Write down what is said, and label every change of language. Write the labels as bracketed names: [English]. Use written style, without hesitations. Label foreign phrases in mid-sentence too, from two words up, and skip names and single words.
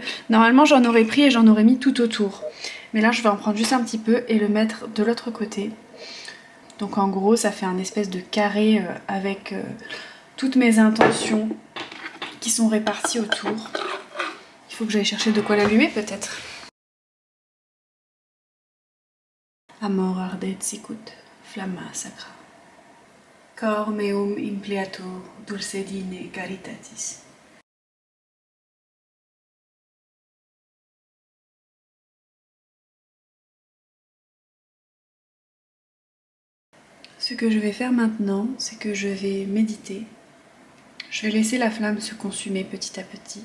[French] Normalement, j'en aurais pris et j'en aurais mis tout autour. Mais là, je vais en prendre juste un petit peu et le mettre de l'autre côté. Donc en gros, ça fait un espèce de carré avec... toutes mes intentions qui sont réparties autour. Il faut que j'aille chercher de quoi l'allumer peut-être. [Latin] Amor ardet sicut, flamma sacra. Cor meum impleatur dulcedine caritatis. [French] Ce que je vais faire maintenant, c'est que je vais méditer. Je vais laisser la flamme se consumer petit à petit.